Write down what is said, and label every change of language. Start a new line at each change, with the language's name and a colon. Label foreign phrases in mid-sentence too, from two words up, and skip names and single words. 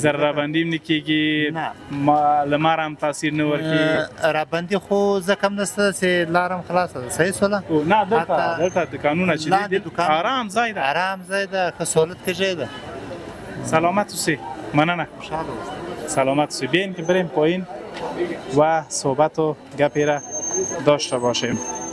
Pashto: لږ زره رابندي هم نه کېږي، لمر هم تاثیر نه ورکوي. رابندي خو ځکه هم نشته چې لار هم خلاصه ده. صحیح شوله؟ نه دلته دوکانونه چې دي ارام ځای ده. ارام ځای ده، ښه سهولت کې ځای ده. سلامت اوسئ. مننه. خوشحاله اوسئ. سلامت اوسئ.
Persian: بیاین که بریم پایین و صحبت و گپی را داشته باشیم.